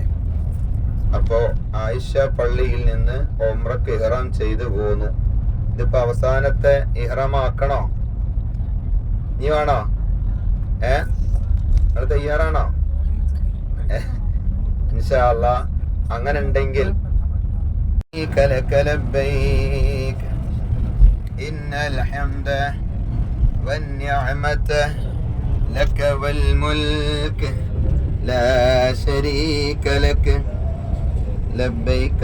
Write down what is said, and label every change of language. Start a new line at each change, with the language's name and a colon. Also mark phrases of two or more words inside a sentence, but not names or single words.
Malayalam: അപ്പോൾ ആയിഷ പള്ളിയിൽ നിന്ന് ഉംറക്ക് ഇഹ്റാം ചെയ്തു പോന്നു. ഇതിപ്പോ അവസാനത്തെ ഇഹ്റാമാക്കണോ? നീ വേണോ? നിങ്ങൾ തയ്യാറാണോ?
Arabic: إن شاء الله
Malayalam: അങ്ങനെ ഉണ്ടെങ്കിൽ
Arabic: لك لبيك إن الحمد والنعمة لك والملك لا شريك لك لبيك